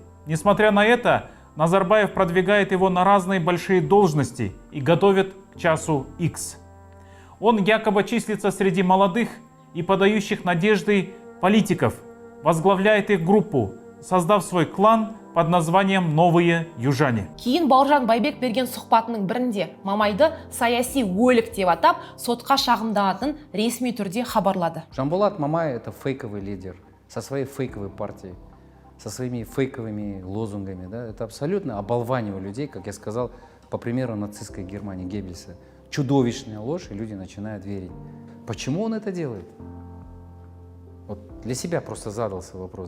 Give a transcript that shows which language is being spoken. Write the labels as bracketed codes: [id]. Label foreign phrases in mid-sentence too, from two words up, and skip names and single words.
[ru] Несмотря на это, Назарбаев продвигает его на разные большие должности и готовит к часу X. Он якобы числится среди молодых и подающих надежды политиков, возглавляет их группу, создав свой клан под названием «Новые южане». [kk] Кейін Бауыржан Байбек берген сұхбатының бірінде Мамайды саяси өлік деп атап, сотқа шағымданатын ресми түрде хабарлады. [ru] Жанболат Мамай — это фейковый лидер со своей фейковой партией, со своими фейковыми лозунгами. Да? Это абсолютно оболванивание людей, как я сказал, по примеру нацистской Германии Геббельса. Чудовищная ложь, и люди начинают верить. Почему он это делает? Вот для себя просто задался вопрос.